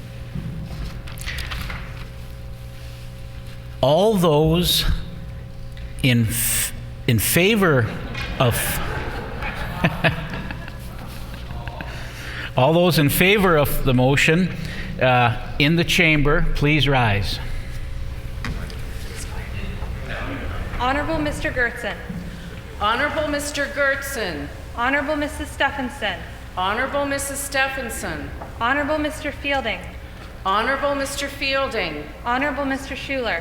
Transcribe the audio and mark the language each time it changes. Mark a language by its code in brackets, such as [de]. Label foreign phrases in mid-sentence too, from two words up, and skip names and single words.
[en] All those in favor of all those in favor of the motion in the chamber, please rise. Honorable Mr. Gertsen. Honorable Mr. Gertsen. Honorable Mrs. Stephenson. Honorable Mrs. Stephenson. Honorable Mr. Fielding. Honorable Mr. Fielding. Honorable Mr. Schuler.